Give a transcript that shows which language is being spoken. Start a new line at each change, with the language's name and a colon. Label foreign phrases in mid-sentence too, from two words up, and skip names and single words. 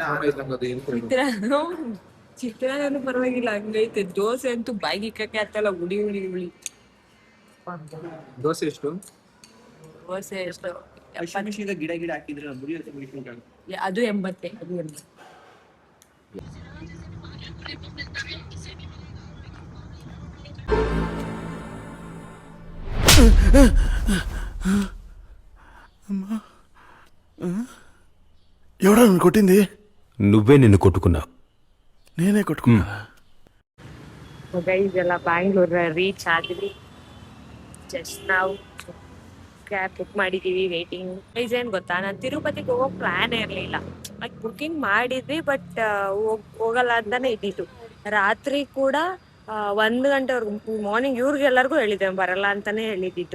Kannada: ಚಿತ್ರಾನ್ನೂ ಪರವಾಗಿಲ್ಲ, ಹಂಗೈತೆ. ದೋಸೆ ಅಂತೂ ಬಾಯಿಗೆ ಇಕ್ಕಕ್ಕೆ ಆಗ್ತಲ್ಲ, ಉಳಿ ಉಳಿ ಉಳಿ. ದೋಸೆ ಎಷ್ಟು? ದೋಸೆ ಎಷ್ಟು? ಗಿಡ ಗಿಡ ಹಾಕಿದ್ರೆ ಅದು 80. ಅದು 80.
Telugu: ఎవడా నువ్వు కొట్టింది? నువ్వే నిన్ను కొట్టుకున్నావు. నేనే కొట్టుకున్నా.
Kannada: ಗೈಸ್ ಎಲ್ಲ ಬ್ಯಾಂಗ್ಳೂರ್ ರೀಚ್ ಆದ್ವಿ. ಜಸ್ಟ್ ನಾವು
English: cab book
Kannada: ಮಾಡಿದೀವಿ, ವೇಟಿಂಗ್. ಗೈಸ್ ಏನ್ ಗೊತ್ತಾ, ನಾನು ತಿರುಪತಿಗೆ ಹೋಗೋ ಪ್ಲಾನ್ ಇರಲಿಲ್ಲ.
English: like booking
Kannada: ಮಾಡಿದ್ವಿ, ಬಟ್ ಹೋಗಲ್ಲ ಅಂತಾನೆ ಇದ್ದಿತ್ತು. ರಾತ್ರಿ ಕೂಡ 1 ಗಂಟೆವರೆಗೂ, ಮಾರ್ನಿಂಗ್ ಇವ್ರಿಗೆಲ್ಲರಿಗೂ ಹೇಳಿದ್ದೆ ಬರಲ್ಲ ಅಂತಾನೆ ಹೇಳಿದ್ದಿತ್ತು.